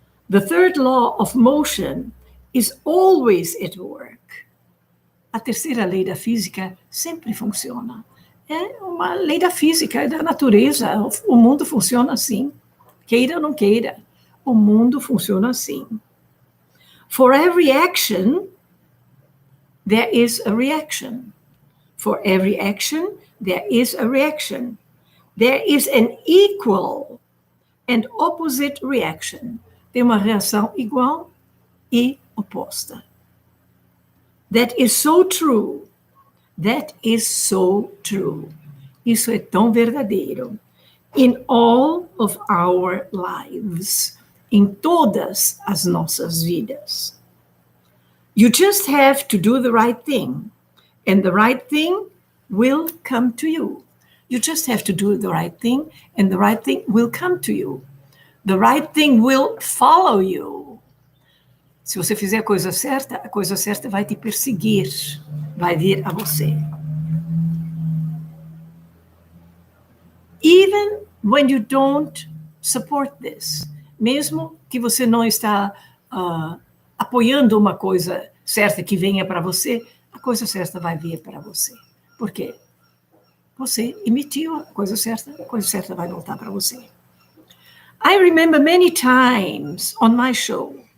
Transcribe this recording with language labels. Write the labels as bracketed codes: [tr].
[en] The third law of motion is always at work. [pt] A terceira lei da física sempre funciona. É uma lei da física, é da natureza. O mundo funciona assim. Queira ou não queira, o mundo funciona assim. [en] For every action, there is a reaction. For every action, there is a reaction. There is an equal and opposite reaction. [pt] Tem uma reação igual e oposta. [en] That is so true. That is so true. [pt] Isso é tão verdadeiro. [en] In all of our lives. [pt] Em todas as nossas vidas. [en] You just have to do the right thing. And the right thing will come to you. You just have to do the right thing. And the right thing will come to you. The right thing will follow you. [pt] Se você fizer a coisa certa vai te perseguir, vai vir a você. [en] Even when you don't support this, [pt] mesmo que você não está apoiando uma coisa certa que venha para você, a coisa certa vai vir para você. Por quê? Você emitiu a coisa certa vai voltar para você. [en] I remember many times on my show.